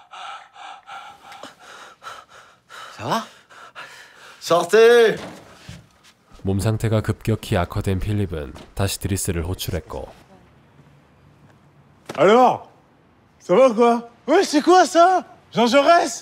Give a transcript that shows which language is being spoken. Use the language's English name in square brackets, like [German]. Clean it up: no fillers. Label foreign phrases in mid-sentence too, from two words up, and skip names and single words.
[French] Ça va? Sortez! [Korean] 몸 상태가 급격히 악화된 필립은 다시 드리스를 호출했고 [French] Alors? Ça va quoi? Ouais, c'est quoi ça? Jean Jaurès?